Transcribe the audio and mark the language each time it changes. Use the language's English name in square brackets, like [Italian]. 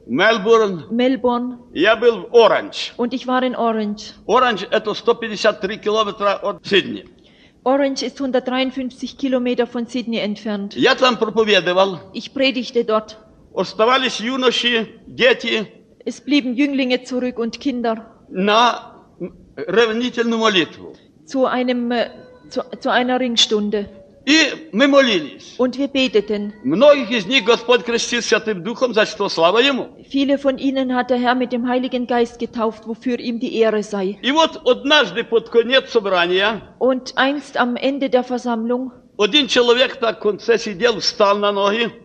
[Russian] Melbourne, я был в Orange, [German] und ich war in Orange. [Russian] Orange – это 153 километра от Сидни. [German] Orange ist 153 Kilometer von Sydney entfernt. [Russian] Я там проповедовал. [German] Ich predigte dort. [Russian] Оставались юноши, дети. [German] Es blieben Jünglinge zurück und Kinder. [Russian] На ревнительную молитву. [German] Zu einer Ringstunde. [Russian] И мы молились. [German] Und wir beteten. [Russian] Многих из них Господь крестил Святым Духом, за что слава Ему. [German] Viele von ihnen hat der Herr mit dem Heiligen Geist getauft, wofür ihm die Ehre sei. [Russian] И вот однажды под конец собрания. [German] Und einst am Ende der Versammlung. [Russian] Один человек на конце сидел, встал на ноги.